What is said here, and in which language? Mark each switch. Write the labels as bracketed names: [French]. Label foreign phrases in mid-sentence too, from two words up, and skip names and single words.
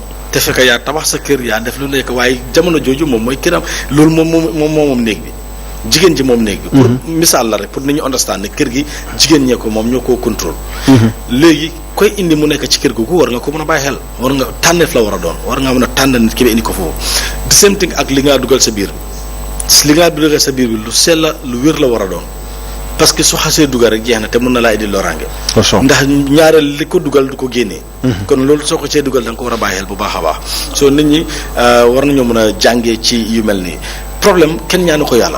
[Wolof] te fekk yaa tabax sa kër yaa def lu nekk waaye jamono jooju moom mooy këram loolu moom néeg bi jigéen ji moom néeg bi. pour misaal la rek pour nit ñu understand ne kër gi jigéen ñee ko moom ñoo koo contrôle. léegi koy indi mu nekk ci kër googu war nga ko mën a bàyyi xel war nga tànneef la war a doon war nga mën a tànn nit ki ba indi ko foofu [English] the same thing [Wolof] ak li ngaa dugal sa biir bi li ngaa dugal sa biir bi lu sell la lu wér la war a doon parce que su xasee dugal rek jeex na te mën na laa indi loraange. ndax ñaareel li ko dugal du ko génnee. kon loolu soo ko cee dugal da nga ko war a bàyyi xel bu baax a baax soo nit ñi war nañoo mën a jàngee ci yu mel nii problème kenn ñaanu ko yàlla.